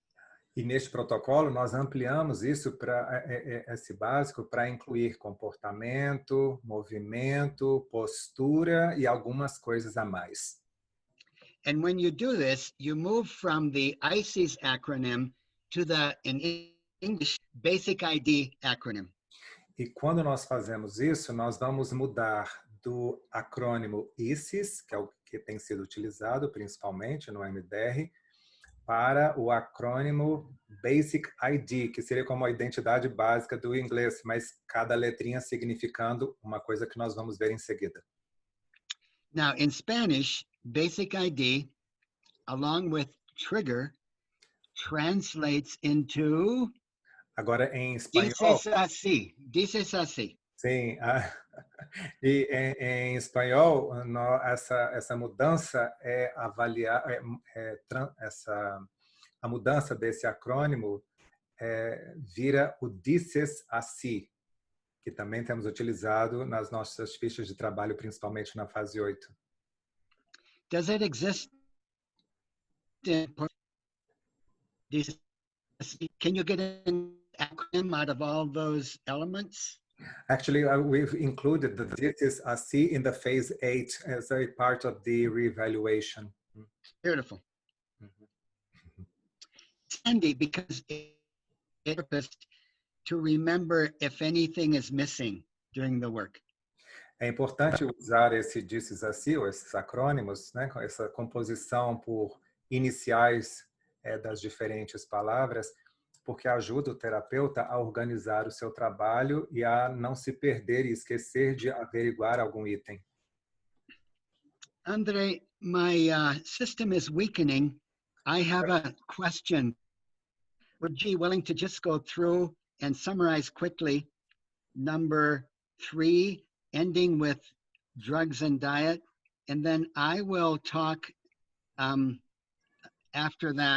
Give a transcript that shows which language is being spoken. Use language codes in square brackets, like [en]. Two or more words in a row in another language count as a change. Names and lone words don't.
[pt] E neste protocolo, nós ampliamos isso para esse básico para incluir comportamento, movimento, postura e algumas coisas a mais. [en] And when you do this, you move from the ICES acronym to the, in English, Basic ID acronym. [pt] E quando nós fazemos isso, nós vamos mudar do acrônimo ICES, que é o que tem sido utilizado principalmente no EMDR, para o acrônimo Basic ID, que seria como a identidade básica do inglês, mas cada letrinha significando uma coisa que nós vamos ver em seguida. [en] Now, in Spanish, Basic ID, along with trigger, translates into... [pt] Agora, em espanhol... Dices así. Sim, e em espanhol, essa mudança é avaliar, a mudança desse acrônimo vira o dices así, que também temos utilizado nas nossas fichas de trabalho, principalmente na fase 8. [en] Does it exist in... Can you get an acronym out of all those elements? Actually, we've included the dices así in the phase 8 as a part of the reevaluation. Beautiful. It's handy because it's to remember if anything is missing during the work. [pt] É importante usar esse dices así, ou esses acrônimos, né, com essa composição por iniciais das diferentes palavras, porque ajuda o terapeuta a organizar o seu trabalho e a não se perder e esquecer de averiguar algum item. [en] André, my system is weakening. I have a question. Would you be willing to just go through and summarize quickly number 3, ending with drugs and diet, and then I will talk after that.